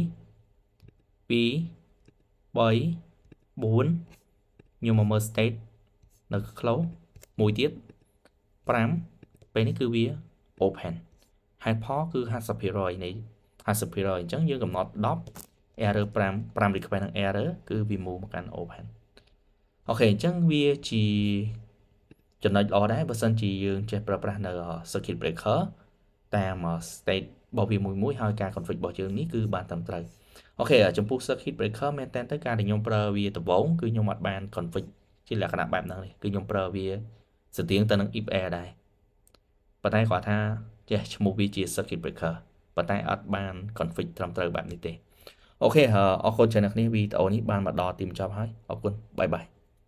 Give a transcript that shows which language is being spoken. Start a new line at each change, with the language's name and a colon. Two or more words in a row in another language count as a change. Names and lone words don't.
Khmer: ខ្ញុំមកមើល state នៅ close មួយទៀត5ពេលនេះគឺវា open ហេតុផលគឺ 50% នៃ 50% អញ្ចឹងយើងកំណត់10 error 5 request និង error គឺវា move មកកាន់ open អូខេអញ្ចឹងវាជាចំណុចល្អដែរបើសិនជាយើងចេះប្រើប្រាស់នៅ
English: circuit breaker
Khmer: តាម state របស់វា មួយហើយការ config របស់យើងនេះគឺបានត្រឹមត្រូវអូខេចំពោះ
English: circuit breaker
Khmer: មែនតើទៅការដែលខ្ញុំប្រើវាដំបូងគឺខ្ញុំអត់បាន config ជាលក្ខណៈបែបហ្នឹងទេគឺខ្ញុំប្រើវាស្តៀងទៅនឹង
English: if air
Khmer: ដែរប៉ុន្តែគាត់ថាចេះឈ្មោះវាជា
English: circuit breaker
Khmer: ប៉ុន្តែអត់បាន config ត្រឹមត្រូវបែបនេះទេអូខេអរគុណច្រើនអ្នកនេះវីដេអូនេះបានមកដល់ទីបញ្ចប់ហើយអរគុណបាយបាយ